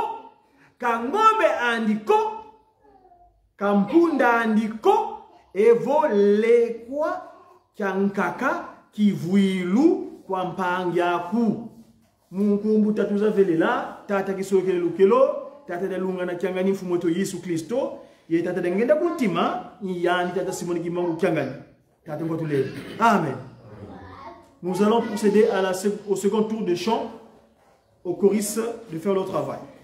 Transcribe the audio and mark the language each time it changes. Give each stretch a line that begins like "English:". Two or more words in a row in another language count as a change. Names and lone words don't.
Kongo: kangombe andiko kampunda andiko evo lekwa kyankaka kivuilu kwa mpangi aku munkumbu tatuza velela tata kisokele lukelo tata dalunga na kyangani mfumoto Yesu Kristo ye tata dengenda kuntima yandi tata simoni kimangu kyangani tata ngotule amen.
French: Nous allons procéder à au second tour de chant au choriste de faire le travail.